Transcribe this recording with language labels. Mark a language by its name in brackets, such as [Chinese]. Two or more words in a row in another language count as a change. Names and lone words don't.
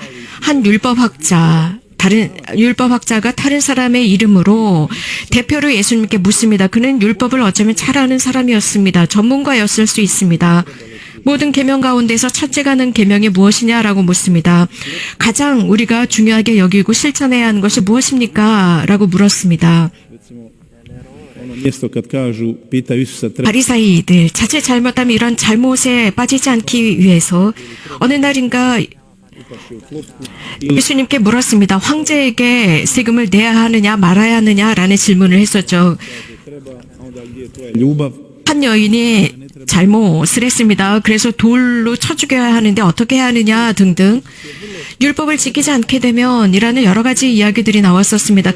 [Korean] 한 율법학자가 다른 사람의 이름으로 대표로 예수님께 묻습니다. 그는 율법을 어쩌면 잘 아는 사람이었습니다. 전문가였을 수 있습니다. 모든 계명 가운데서 첫째가 는 계명이 무엇이냐라고 묻습니다. 가장 우리가 중요하게 여기고 실천해야 하는 것이 무엇입니까? 라고 물었습니다. [Croatian] Mjesto kad kažu, pitaju Isusa, [Korean] 바리사이들 자칫 잘못하면 이런 잘못에 빠지지 않기 위해서 어느 날인가 예수님께 물었습니다. 황제에게 세금을 내야 하느냐 말아야 하느냐라는 질문을 했었죠. [Croatian] ljubav, [Korean] 한 여인이 잘못을 했습니다. 그래서 돌로 쳐 죽여야 하는데 어떻게 해야 하느냐 등등 율법을 지키지 않게 되면 이라는 여러 가지 이야기들이 나왔었습니다.